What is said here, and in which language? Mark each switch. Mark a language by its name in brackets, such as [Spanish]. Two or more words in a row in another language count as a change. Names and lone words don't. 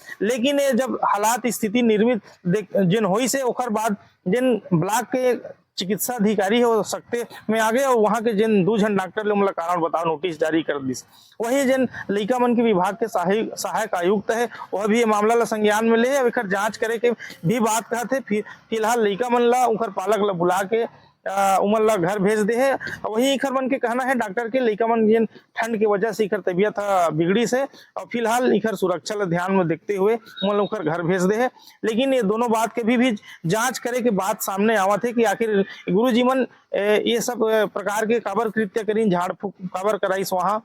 [Chhattisgarhi] लेकिन जब हालात स्थिति निर्मित जिन हुई से ओकर बाद जिन ब्लॉक के चिकित्सा अधिकारी है वो सख्ते में आ गए और वहां के जिन 2 जन डॉक्टर ले मतलब कारण बताओ नोटिस जारी कर दी। वही जिन लड़का मन के विभाग के सहायक आयुक्त है वह भी ये मामला ला संज्ञान में ले और जांच करे के भी बात कहते। फिलहाल लड़का मन ला उनकर पालक ला बुला के उमन ला घर भेज दे है। वही इखर मन के कहना है डॉक्टर के लड़का मन जिन ठंड की वजह से इखर तबीयत बिगड़ी से और फिलहाल इखर सुरक्षा ला ध्यान में देखते हुए उमन उनकर घर भेज दे है। लेकिन ये दोनों बात के भी जांच करे के बात सामने आवत है कि आखिर गुरुजी मन ये सब प्रकार के काबर कृत्य करीन, झाड़ फूक काबर कराइस वहां।